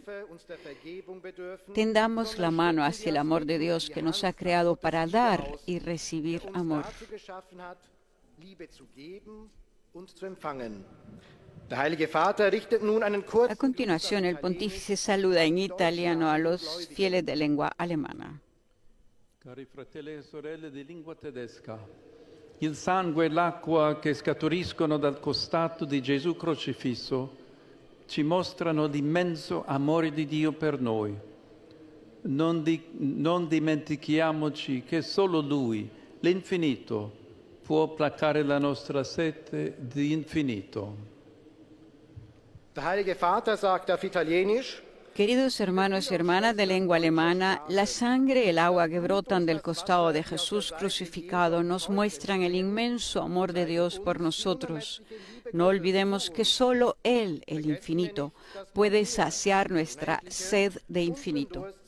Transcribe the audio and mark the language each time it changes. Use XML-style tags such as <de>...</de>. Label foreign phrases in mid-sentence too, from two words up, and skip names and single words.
<es>Tendamos la mano hacia el amor de Dios que nos ha creado para dar y recibir amor. A continuación, el pontífice saluda en italiano a los fieles de lengua alemana.</es> <it>Cari fratelli e sorelle di lingua tedesca, il sangue e l'acqua che scaturiscono dal costato di Gesù crocifisso ci mostrano l'immenso amore di Dio per noi. Non dimentichiamoci che solo Lui, l'infinito, può placare la nostra sete di infinito.</it> <de>Der Heilige Vater sagt auf Italienisch:</de> <es>Queridos hermanos y hermanas de lengua alemana, la sangre y el agua que brotan del costado de Jesús crucificado nos muestran el inmenso amor de Dios por nosotros. No olvidemos que solo Él, el infinito, puede saciar nuestra sed de infinito.</es>